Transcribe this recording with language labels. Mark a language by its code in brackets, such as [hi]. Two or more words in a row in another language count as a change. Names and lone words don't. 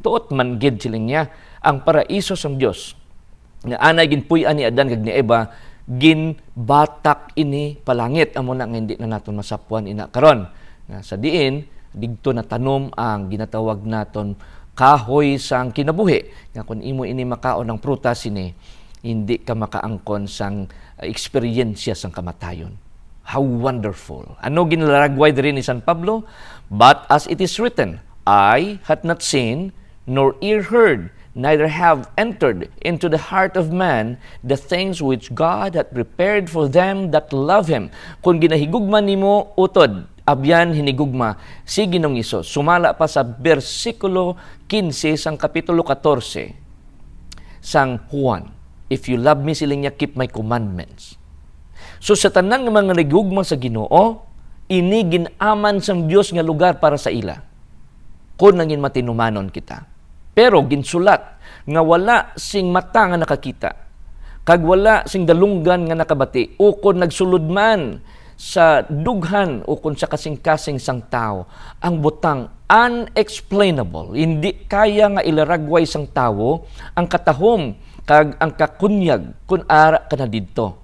[hil] Tuot man gid siling niya ang paraiso sang Dios nga anay ginpuy-an ni Adan kag ni Eva ginbatak ini palangit amo na nga hindi na naton masapuan ina karon nga sa diin digto na tanom ang ginatawag naton kahoy sang kinabuhi nga kun imo ini makaon ng prutas ini hindi ka makaangkon sang eksperyensya sang kamatayon. [en] How wonderful. [hil] Ano ginlaragway diri ni San Pablo? [en] But as it is written, eye hath not seen, nor ear heard, neither have entered into the heart of man the things which God hath prepared for them that love Him. [hil] Kung ginahigugma nimo utod, abyan hinigugma si Ginoong Hesus. Sumala pa sa bersikulo 15 sang kapitulo 14 sang Juan. [en] If you love me, [hil] siling niya, [en] keep my commandments. [hil] So sa tanan ng mga nagugma sa Ginoo, ini ginaman sang Dios nga lugar para sa ila. Kung nangin matinumanon kita. Pero ginsulat nga wala sing mata nga nakakita, kag wala sing dalunggan nga nakabati, o kung nagsulod man sa dughan o kung sa kasing-kasing sang tao, ang butang unexplainable, hindi kaya nga ilaragway sang tao ang katahom kag ang kakunyag kun ara ka na didto.